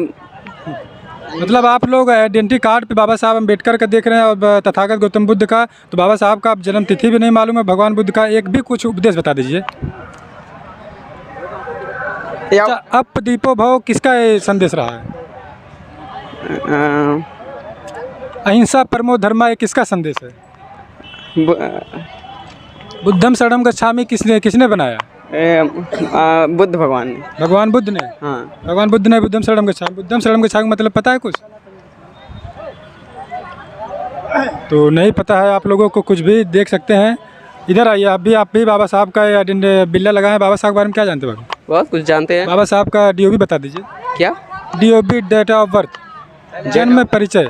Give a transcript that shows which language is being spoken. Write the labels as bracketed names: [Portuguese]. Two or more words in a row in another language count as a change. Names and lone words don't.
[Hindi] मतलब आप लोग [English] identity card [Hindi] पे बाबा साहब अम्बेडकर का देख रहे हैं और तथागत गौतम बुद्ध का, तो बाबा साहब का जन्म तिथि भी नहीं मालूम है। भगवान बुद्ध का एक भी कुछ उपदेश बता दीजिए। अच्छा, [Pali] अप दीपो भव [Hindi] किसका ये संदेश रहा है? [Sanskrit] अहिंसा परमो धर्मा, [Hindi] ये किसका संदेश है? [Pali] बुद्धम शरणम गच्छामि [Hindi] किसने बनाया? बुद्ध भगवान ने। भगवान बुद्ध ने? हाँ। भगवान बुद्ध ने [Pali] बुद्धम शरणम गच्छामि। बुद्धम शरणम गच्छामि [Hindi] मतलब पता है कुछ? तो नहीं पता है आप लोगों को कुछ भी। देख सकते हैं, इधर आइए आप भी बाबा साहब का बिल्ला लगाए। बाबा साहब के बारे में क्या जानते हो? बहुत कुछ जानते हैं। बाबा साहब का DOB बता दीजिए। क्या? [English] DOB, date of birth, [Hindi] जन्म परिचय।